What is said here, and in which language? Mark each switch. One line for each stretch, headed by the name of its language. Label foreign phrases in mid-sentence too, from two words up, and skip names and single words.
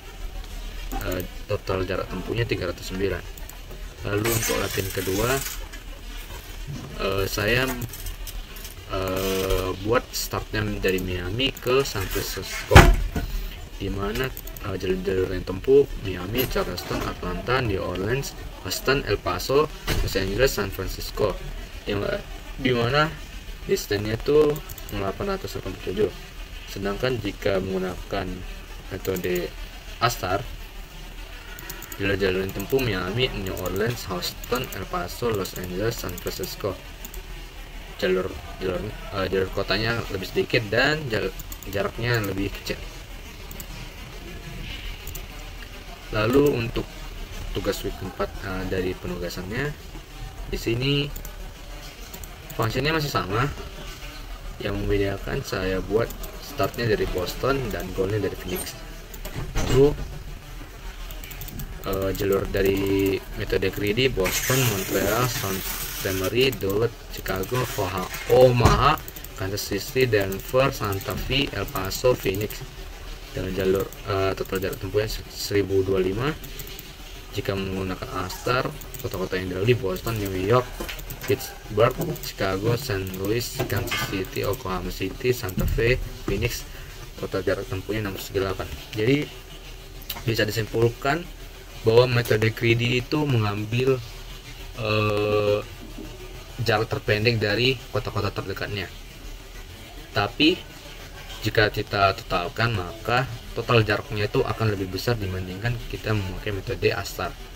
Indonesian: Total jarak tempuhnya 309. Lalu untuk latihan kedua saya buat startnya dari Miami ke San Francisco, dimana jalur-jalur yang tempuh Miami, Charleston, Atlanta, New Orleans, Houston, El Paso, Los Angeles, San Francisco, dimana distance-nya itu 887. Sedangkan jika menggunakan metode astar, jalur-jalur yang tempuh Miami, New Orleans, Houston, El Paso, Los Angeles, San Francisco. Jalur kotanya lebih sedikit dan jaraknya lebih kecil. Lalu untuk tugas week 4 dari penugasannya, di sini fungsinya masih sama. Yang membedakan saya buat startnya dari Boston dan goalnya dari Phoenix. Lalu jalur dari metode greedy Boston, Montreal, Sault Ste. Marie, Duluth, Chicago, Omaha, Kansas City, Denver, Santa Fe, El Paso, Phoenix. Dengan jalur total jarak tempuhnya 1025. Jika menggunakan astar, kota-kota yang dilalui Boston, New York, Pittsburgh, Chicago, St. Louis, Kansas City, Oklahoma City, Santa Fe, Phoenix. Total jarak tempuhnya 638. Jadi bisa disimpulkan bahwa metode greedy itu mengambil jarak terpendek dari kota-kota terdekatnya. Tapi jika kita totalkan, maka total jaraknya itu akan lebih besar dibandingkan kita memakai metode astar.